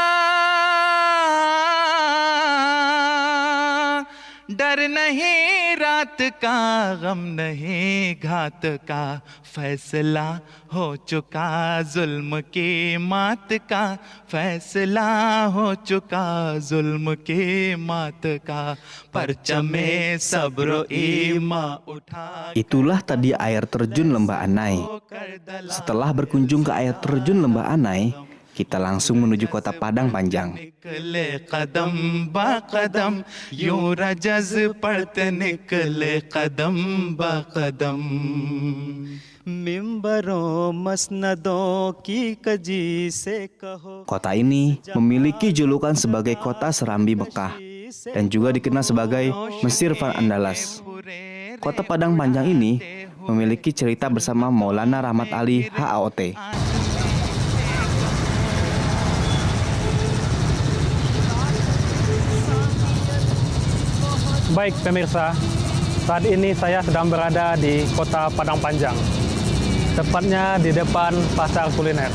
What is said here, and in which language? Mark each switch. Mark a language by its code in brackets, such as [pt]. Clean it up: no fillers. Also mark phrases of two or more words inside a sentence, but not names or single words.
[ur] ڈر نہیں رات رات کا غم نہیں گھات کا فیصلہ ہو چکا ظلم کی مات کا فیصلہ ہو چکا ظلم کی مات کا پرچمِ صبر ایماں اٹھا [id] Itulah tadi air terjun Lembah Anai. Setelah berkunjung ke air terjun Lembah Anai, kita langsung menuju kota Padang Panjang. [ur] نکلے قدم بہ قدم یوں رجز پڑھتے نکلے قدم بہ قدم منبروں مسندوں کی کجی سے کہو [id] Kota ini memiliki julukan sebagai kota Serambi Mekah dan juga dikenal sebagai Mesir Van Andalas. Kota Padang Panjang ini memiliki cerita bersama Maulana Rahmat Ali HAOT. Baik pemirsa, saat ini saya sedang berada di kota Padang Panjang, tepatnya di depan pasar kuliner.